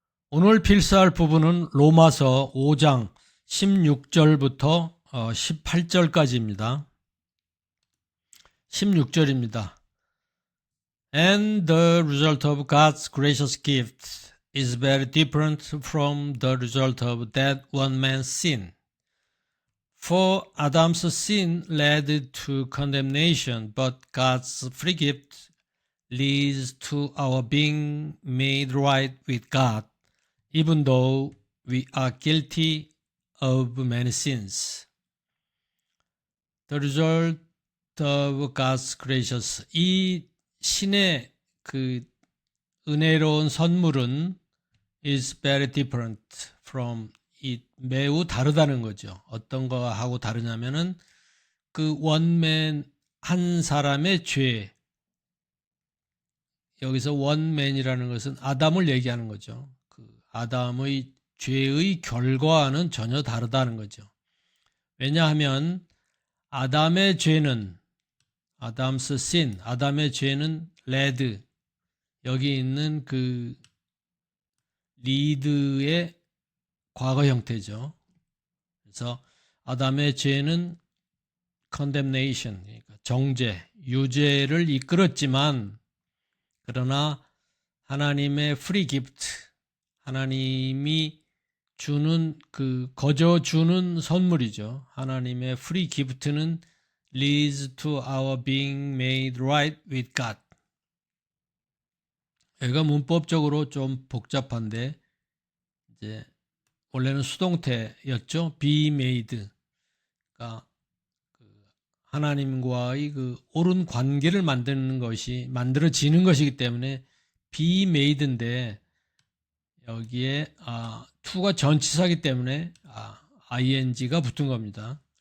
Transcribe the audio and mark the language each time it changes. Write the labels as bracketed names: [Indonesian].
[Korean] 오늘 필사할 부분은 로마서 5장 16절부터 18절까지입니다. 16절입니다. [English] And the result of God's gracious gift is very different from the result of that one man's sin. For Adam's sin led to condemnation, but God's free gift leads to our being made right with God, even though we are guilty of many sins. The result of God's gracious, [Korean] 이 신의 그 은혜로운 선물은 [English] is very different from it, [Korean] 매우 다르다는 거죠. 어떤 거하고 다르냐면은 그 원맨 한 사람의 죄, 여기서 원맨이라는 것은 아담을 얘기하는 거죠. 그 아담의 죄의 결과와는 전혀 다르다는 거죠. 왜냐하면 아담의 죄는 아담스 신, 아담의 죄는 레드, 여기 있는 그 리드의 과거 형태죠. 그래서 아담의 죄는 condemnation, 그러니까 정죄, 유죄를 이끌었지만 그러나 하나님의 free gift, 하나님이 주는 그 거저 주는 선물이죠. 하나님의 [English] free gift는 leads to our being made right with God. [Korean] 여기가 문법적으로 좀 복잡한데 이제 원래는 수동태였죠. [English] be made. [Korean] 그러니까 하나님과의 그 옳은 관계를 만들어지는 것이기 때문에 be made인데 여기에 to가 전치사이기 때문에 ing가 붙은 겁니다.